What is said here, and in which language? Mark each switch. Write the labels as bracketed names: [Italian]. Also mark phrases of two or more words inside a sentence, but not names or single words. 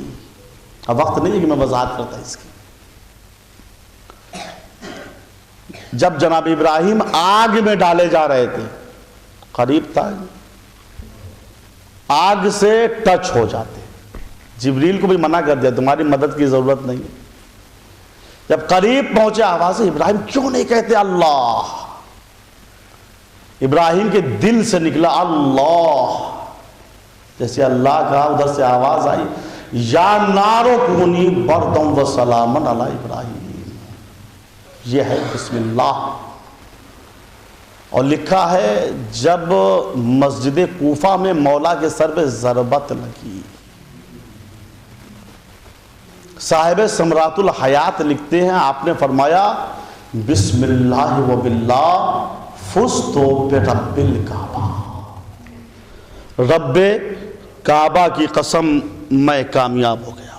[Urdu] اب وقت نہیں ہے کہ میں وضاحت کرتا اس کی۔ جب جناب ابراہیم آگ میں ڈالے جا رہے تھے، قریب تھا، آگ سے ٹچ ہو جاتے، جبریل کو بھی منع کر دیا تمہاری مدد کی ضرورت نہیں ہے۔ جب قریب پہنچے آواز ابراہیم کیوں نہیں کہتے اللہ؟ ابراہیم کے دل سے نکلا اللہ۔ جیسے اللہ کہا ادھر سے آواز آئی [Arabic] یا نارو کونی بردم و سلامن علی ابراہیم۔ [Urdu] یہ ہے [Arabic] بسم اللہ۔ [Urdu] اور لکھا ہے جب مسجد کوفہ میں مولا کے سر پہ ضربت لگی، صاحب ثمرات الحیات لکھتے ہیں آپ نے فرمایا [Arabic] بسم اللہ و باللہ فزت برب الکعبہ، [Urdu] رب کعبہ کی قسم میں کامیاب ہو گیا۔